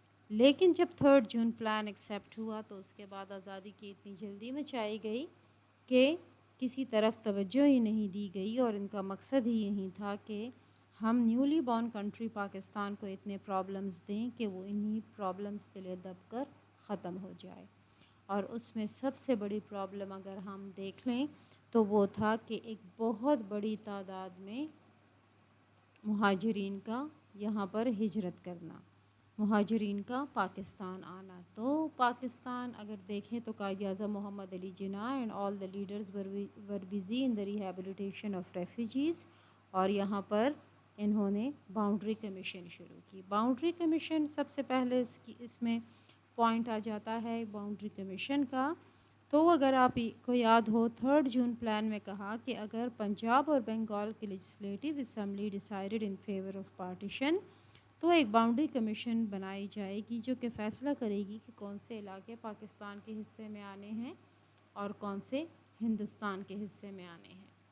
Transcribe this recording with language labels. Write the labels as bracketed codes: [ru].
[ur] لیکن جب 3 جون plan accept ہوا تو اس کے بعد آزادی کی اتنی جلدی مچائی گئی کہ کسی طرف توجہ ہی نہیں دی گئی اور ان کا مقصد ہی یہی تھا کہ ہم [en] newly born country [ur] پاکستان کو اتنے پرابلمز دیں کہ وہ انہی پرابلمز تلے دب کر ختم ہو جائے. اور اس میں سب سے بڑی پرابلم اگر ہم دیکھ لیں تو وہ تھا کہ ایک بہت بڑی تعداد میں مہاجرین کا یہاں پر ہجرت کرنا، مہاجرین کا پاکستان آنا. تو پاکستان اگر دیکھیں تو [en] Quaid Azam Muhammad Ali Jinnah and all the leaders were busy in the rehabilitation of refugees. [ur] اور یہاں پر انہوں نے باؤنڈری کمیشن شروع کی. باؤنڈری کمیشن سب سے پہلے اس میں پوائنٹ آ جاتا ہے باؤنڈری کمیشن کا. تو اگر آپ کو یاد ہو 3 جون پلان میں کہا کہ اگر پنجاب اور بنگال کی [en] legislative assembly decided in favour of partition [ur] تو ایک باؤنڈری کمیشن بنائی جائے گی جو کہ فیصلہ کرے گی کہ کون سے علاقے پاکستان کے حصے میں آنے ہیں اور کون سے ہندوستان کے حصے میں آنے ہیں.